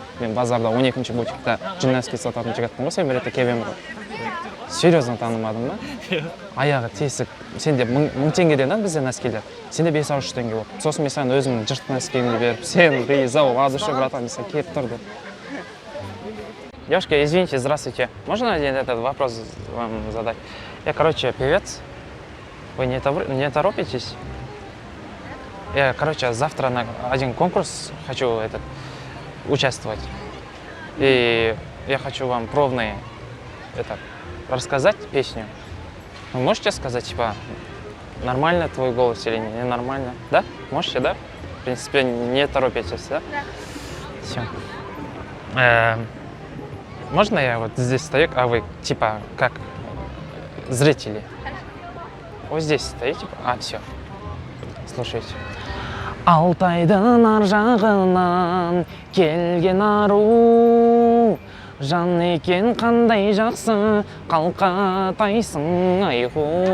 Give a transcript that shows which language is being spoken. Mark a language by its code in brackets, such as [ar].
[kk] Мен базарда 12-ші бутикта жиннаски сататын жігіттің ғой, сен бір ретте кебем ғой. Серьезно танымадың ба? Аяғы тесік. Сенде 1000 теңгеден бізде носкилер. Сенде 5-6 теңге болды. Сосын мен саған өзімнің жырт носкиімді беріп, сен риза бол, [ru] от души, братан, [kk] мен саған келіп тұрды. [ru] Девушка, извините, здравствуйте. Можно один этот вопрос вам задать? Я, короче, певец. Вы не торопитесь? Я, короче, завтра на один конкурс хочу участвовать. И я хочу вам пробные рассказать песню. Вы можете сказать, типа, нормально твой голос или не нормально? Да? Можете, да? В принципе, не торопитесь, да? Да. Все. Можно я вот здесь стою, а вы, типа, как зрители? Вот здесь стоите, типа, все. Слушайте. [kk] Алтайдың ар жағынан келген ару, жан екен қандай жақсы қалқатайсың айху.